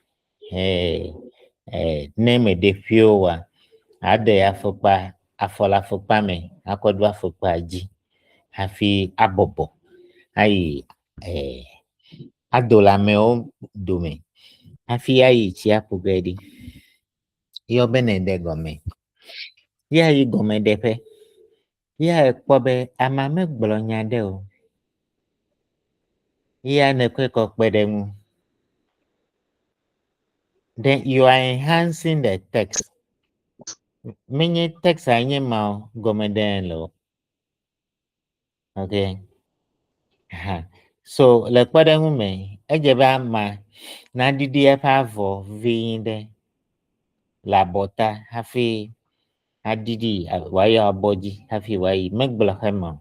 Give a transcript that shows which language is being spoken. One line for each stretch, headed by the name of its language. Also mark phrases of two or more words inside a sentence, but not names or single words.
Ewe: Ne meɖe ƒio oa aɖe afɔkpa afɔ le afɔkpa me akɔ ɖo afɔkpa dzi hafi abɔbɔ ayi ado le amewo dome hafi ayi tsia ƒo ge ɖi. Yɔ be ne de gɔme. Ya yi gɔmeɖeƒe ya ekpɔ be amea megblɔ nya ɖe o. Ya nekɔe kɔ kpe ɖe ŋu.
English: Then you are enhancing the text.
Ewe: Menye text a nye ma gɔme ɖe le o. Okay. So le kpeɖeŋu me edze be ama naɖiɖi eƒe avɔ vi ɖe le abɔta hafi aɖiɖi wòayi abɔ dzi hafi wòayi megblɔ xema o.